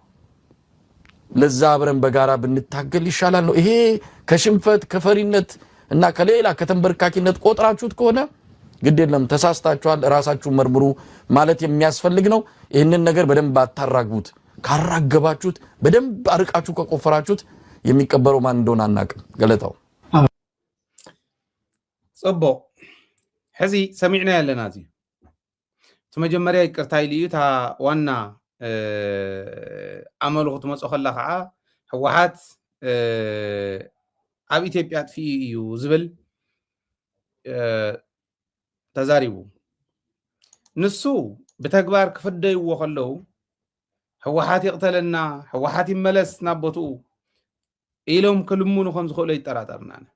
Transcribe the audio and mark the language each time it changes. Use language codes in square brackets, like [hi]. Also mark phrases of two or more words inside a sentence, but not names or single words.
[am] ለዛ አብረን በጋራ ብንታገል ይሻላል ነው። ይሄ ከሽንፈት ከፈሪነት እና ከሌላ ከተንበርካኪነት ቆጥራችሁት ከሆነ ግድ የለም ተሳስታችኋል፣ ራሳችሁን መርምሩ ማለት የሚያስፈልግ ነው። ይህንን ነገር በደንብ አታራግቡት። ካራገባችሁት በደንብ አርቃችሁ ከቆፈራችሁት የሚቀበረው ማን እንደሆነ አናውቅም። ገለታው [ti] ጽቦ ሕዚ ሰሚዕና ያለና እዚ መጀመሪያ ይቅርታ ኢልዩ ታ ዋና አመሉ ክትመጽእ ከላ ከዓ ህወሓት ኣብ ኢትዮጵያ ጥፊኡ እዩ ዝብል ተዛሪቡ ንሱ ብተግባር ክፍደይዎ ከለዉ ህወሓት ይቅተለና ህወሓት ይመለስ ናብ ቦትኡ ኢሎም ክልሙኑ ከም ዝኽእሉ ይጠራጠርና።